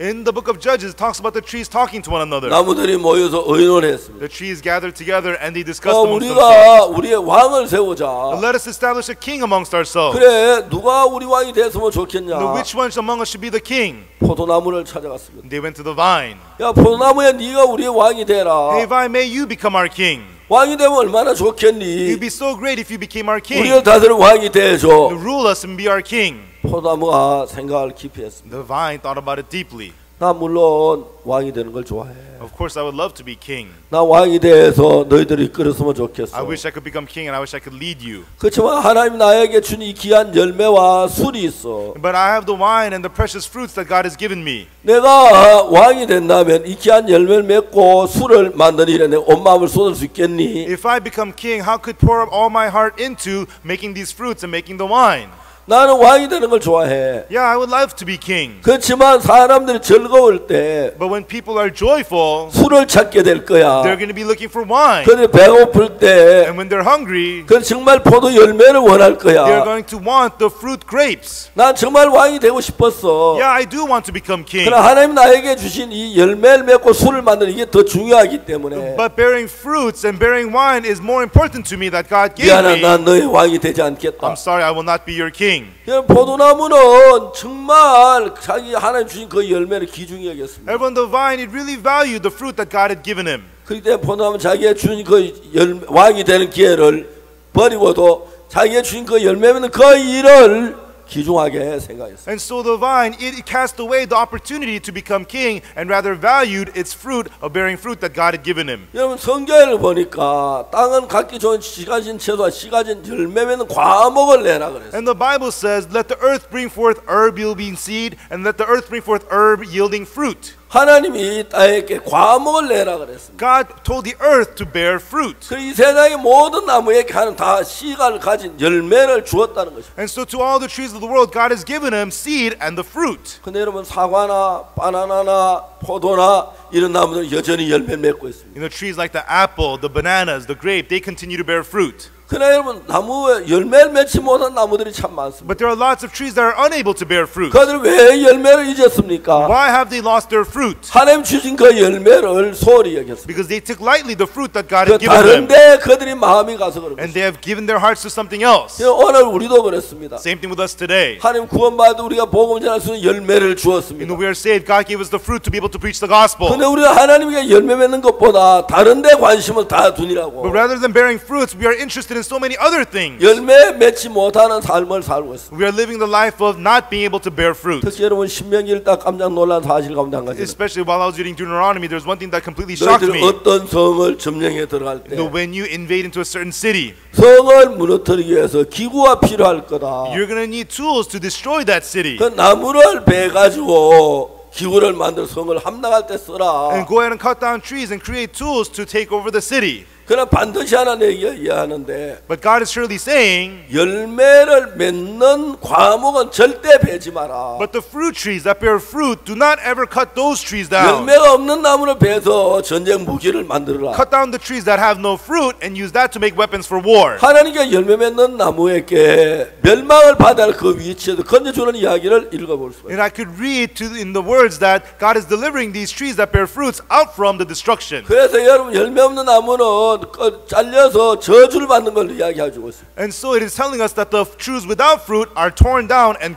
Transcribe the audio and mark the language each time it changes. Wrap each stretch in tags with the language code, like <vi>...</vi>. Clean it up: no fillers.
<en>In the book of Judges, it talks about the trees talking to one another.</en> <ko>나무들이 모여서 의논했습니다.</ko> <en>The trees gathered together and they discussed amongst themselves.</en> <ko>우리가 우리의 왕을 세우자.</ko> <en>Let us establish a king amongst ourselves.</en> <ko>그래 누가 우리 왕이 됐으면 좋겠냐.</ko> <en>Which one among us should be the king?</en> <ko>포도나무를 찾아갔습니다.</ko> <en>They went to the vine.</en> <ko>야 포도나무야 네가 우리의 왕이 되라.</ko> <en>Hey vine, may you become our king.</en> <ko>왕이 되면 얼마나 좋겠니?</ko> <en>You'd be so great if you became our king.</en> <ko>우리를 다스리는 왕이 되죠.</ko> <en>Rule us and be our king.</en> <ko>포도나무가 생각을 깊이 했습니다.</ko> <en>The vine thought about it deeply.</en> <ko>나 물론 왕이 되는 걸 좋아해.</ko> <en>Of course, I would love to be king.</en> <ko>나 왕이 돼서 너희들이 이끌었으면 좋겠어.</ko> <en>I wish I could become king and I wish I could lead you.</en> <ko>그렇지만 하나님 나에게 준 이 귀한 열매와 술이 있어.</ko> <en>But I have the wine and the precious fruits that God has given me.</en> <ko>내가 왕이 된다면 이 귀한 열매를 맺고 술을 만드는 일에 내 온 마음을 쏟을 수 있겠니?</ko> <en>If I become king, how could pour up all my heart into making these fruits and making the wine?</en> <ko>나는 왕이 되는 걸 좋아해.</ko> <en>Yeah, I would love to be king.</en> <ko>그렇지만 사람들이 즐거울 때</ko> <en>But when people are joyful,</en> <ko>술을 찾게 될 거야.</ko> <en>they're going to be looking for wine.</en> <ko>그런데 배고플 때</ko> <en>And when they're hungry,</en> <ko>그 정말 포도 열매를 원할</ko> <en>they're</en> <ko>거야.</ko> <en>going to want the fruit grapes.</en> <ko>난 정말 왕이 되고 싶었어.</ko> <en>Yeah, I do want to become king.</en> <ko>그러나 하나님 나에게 주신 이 열매를 맺고 술을 만드는 이게 더 중요하기 때문에</ko> <en>But bearing fruits and bearing wine is more important to me that God gave</en> <ko>미안해,</ko> <en>me.</en> <ko>난 너의 왕이 되지 않겠다.</ko> <en>I'm sorry, I will not be your king.</en> <ko>포도나무는 정말 자기 하나님 주신 그 열매를 귀중히 여겼습니다.</ko> <en>Everyone, the vine, it really valued the fruit that God had given him.</en> <ko>그렇기 때문에 포도나무는 자기가 주신 그 왕이 되는 기회를 버리고도 자기가 주신 그 열매는 그 일을 귀중하게 생각했어요.</ko> <en>And so the vine, it cast away the opportunity to become king and rather valued its fruit of bearing fruit that God had given him.</en> <ko>여러분 성경을 보니까 땅은 갖기 좋은 씨가진 채소와 씨가진 열매면 과목을 내라 그랬어요.</ko> <en>And the Bible says, let the earth bring forth herb yielding seed and let the earth bring forth herb yielding fruit.</en> <ko>하나님이 땅에게 과목을 내라 그랬습니다.</ko> <en>God told the earth to bear fruit.</en> <ko>그 이 세상의 모든 나무에게 하는 다 씨가 가진 열매를 주었다는 것입니다.</ko> <en>And so to all the trees of the world, God has given them seed and the fruit.</en> <ko>근데 여러분 사과나 바나나나 포도나 이런 나무들은 여전히 열매를 맺고 있습니다.</ko> <en>You know, trees like the apple, the bananas, the grape, they continue to bear fruit.</en> <ko>그러나 여러분 나무에 열매를 맺지 못한 나무들이 참 많습니다.</ko> <en>But there are lots of trees that are unable to bear fruit.</en> <ko>그들 왜 열매를 잊었습니까?</ko> <en>Why have they lost their fruit?</en> <ko>하나님 주신 그 열매를 소홀히 여겼습니다.</ko> <en>Because they took lightly the fruit that God</en> <ko>그</ko> <en>had given them.</en> <ko>다른데 그들이 마음이 가서 그런</ko> <en>And</en> <ko>것입니다.</ko> <en>they have given their hearts to something else.</en> <ko>오늘 우리도 그렇습니다.</ko> <en>Same thing with us today.</en> <ko>하나님 구원받아 우리가 복음 전할 수 있는 열매를 주었습니다.</ko> <en>know, we are saved. God gave us the fruit to be able to preach the gospel.</en> <ko>근데 우리가 하나님께 열매 맺는 것보다 다른데 관심을 다 두니라고.</ko> <en>But rather than bearing fruits, we are interested in so many other things.</en> <ko>열매 맺지 못하는 삶을 살고 있습니다.</ko> <en>We are living the life of not being able to bear fruit.</en> <ko>특히 여러분 신명기 읽다 깜짝 놀란 사실 가운데 한 가지.</ko> <en>Especially while I was reading Deuteronomy, there's one thing that completely shocked</en> <ko>너희들</ko> <en>me.</en> <ko>어떤 성을 점령해 들어갈 때</ko> <en>When you invade into a certain city,</en> <ko>성을 무너뜨리기 위해서 기구가 필요할 거다.</ko> <en>you're going to need tools to destroy that city.</en> <ko>그 나무를 베 가지고 기구를 만들 성을 함락할 때 써라.</ko> <en>And go ahead and cut down trees and create tools to take over the city.</en> <ko>그러나 반드시 하나 얘기하는데</ko> <en>But God is surely saying,</en> <ko>열매를 맺는 과목은 절대 베지 마라.</ko> <en>but the fruit trees that bear fruit, do not ever cut those trees down.</en> <ko>열매가 없는 나무를 베서 전쟁 무기를 만들어라.</ko> <en>Cut down the trees that have no fruit and use that to make weapons for war.</en> <ko>하나님께 열매 맺는 나무에게 멸망을 받을 그 위치에서 건져주는 이야기를 읽어볼 수가 있어요.</ko> <en>And I could read in the words that God is delivering these trees that bear fruits out from the destruction.</en> <ko>그래서 여러분 열매 없는 나무는 잘려서 저주를 받는 걸 이야기해주고 있습니다.</ko> <en>And so it is telling us that the trees without fruit are torn down and</en>